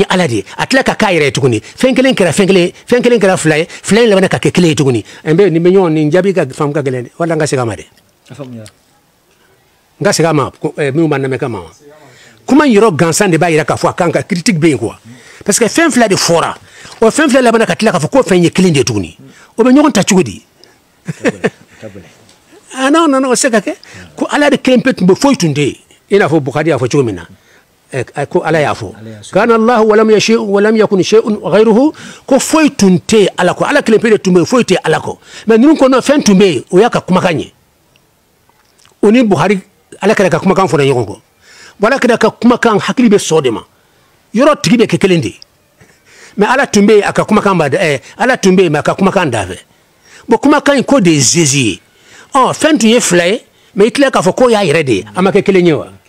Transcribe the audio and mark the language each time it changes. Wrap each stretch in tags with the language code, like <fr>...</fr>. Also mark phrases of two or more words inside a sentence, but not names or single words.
<bm>ala de a tila ka k'a yɛrɛ ye tuguni fɛn kelen kɛra fila ye fila in labanna ka kɛ kelen ye tuguni nin bɛ ɲɔgɔn nin jaabi ka faamu ka gɛlɛn dɛ wala n ka segin a ma dɛ n ka segin a ma minnu b'a lamɛn kama kuma yɔrɔ gansan de b'a jira k'a fɔ a kan ka critique bɛ yen</bm> <fr>quoi parce que</fr> <bm>fɛn fila de fɔra o fɛn fila labanna ka tila k'a fɔ ko fɛn ye kelen de ye tuguni o bɛ ɲɔgɔn ta cogo di</bm> <fr>ah non</fr> <bm>o se ka kɛ ko ala de kelen pe tun bɛ foyi tun tɛ yen i n'a fɔ Bukhari y'a fɔ cogo min na ko ala y'a fɔ kana</bm> <ar>الله ولم يكن شيء غيره</ar> <bm>ko foyi tun tɛ yen ala kɔ ala kelen pe de tun bɛ yen foyi tɛ ala kɔ mais ninnu kɔnɔ fɛn tun bɛ yen o y'a ka kumakan ye o ni Bukhari ala kɛra ka kumakan fɔra ɲɔgɔn kɔ wala kɛra ka kumakan hakili bɛ sɔn de ma yɔrɔ tigi bɛ kɛ kelen de mais ala tun bɛ yen a ka kumakan b'a ala tun bɛ yen mais a ka kumakan da fɛ bon kumakan in ko de ye Jésus ye fɛn tun ye fila ye mais i tila k'a fɔ ko y'a yɛrɛ de ye a ma kɛ kelen ye wa</bm>